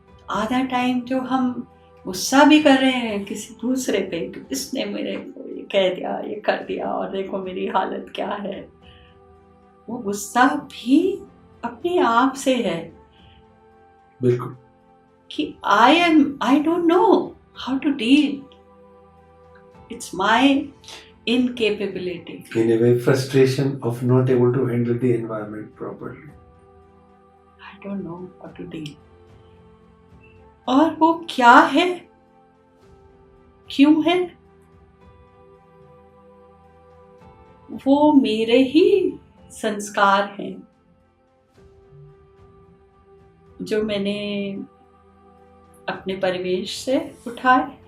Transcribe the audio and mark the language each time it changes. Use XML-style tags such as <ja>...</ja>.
<hi>आधा टाइम जो हम गुस्सा भी कर रहे हैं किसी दूसरे पे कि इसने मेरे को ये कह दिया, ये कर दिया और देखो मेरी हालत क्या है, वो गुस्सा भी अपने आप से है। बिल्कुल</hi> <en>कि I don't know how to deal, it's my incapability. In a way, frustration of not able to handle the environment properly. I don't know how to deal.</en> <hi>और वो क्या है, क्यों है, वो मेरे ही संस्कार हैं जो मैंने अपने परिवेश से उठाए।</hi>